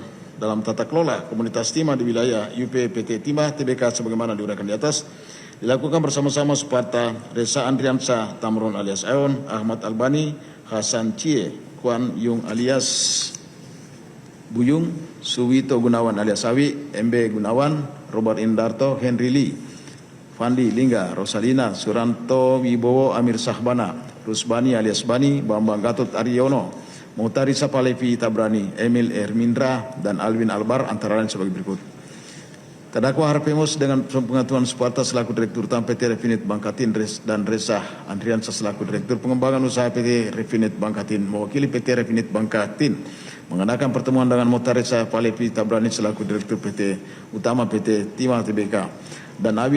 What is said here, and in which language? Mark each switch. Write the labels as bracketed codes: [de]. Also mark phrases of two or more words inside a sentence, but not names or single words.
[id] dalam tata kelola komunitas timah di wilayah IUP PT Timah Tbk sebagaimana diuraikan di atas dilakukan bersama-sama Suparta, Reza Andriansa Tamron alias Aon, Ahmad Albani, Hasan Cie, Kuan Yung alias Buyung, Suwito Gunawan alias Awi, MB Gunawan, Robert Indarto, Henry Lee, Fandi Lingga, Rosalina, Suranto Wibowo, Amir Sahbana, Rusbani alias Bani, Bambang Gatot Aryono, Muhtari Sapalevi Tabrani, Emil Ermindra, dan Alwin Albar antara lain sebagai berikut. Terdakwa Harvemus dengan pengaturan Suparta selaku Direktur Utama PT Refinit Bangkatin dan Reza Andriansa selaku Direktur Pengembangan Usaha PT Refinit Bangkatin mewakili PT Refinit Bangkatin mengadakan pertemuan dengan Muhtari Sapalevi Tabrani selaku Direktur PT Utama PT Timah Tbk dan Awi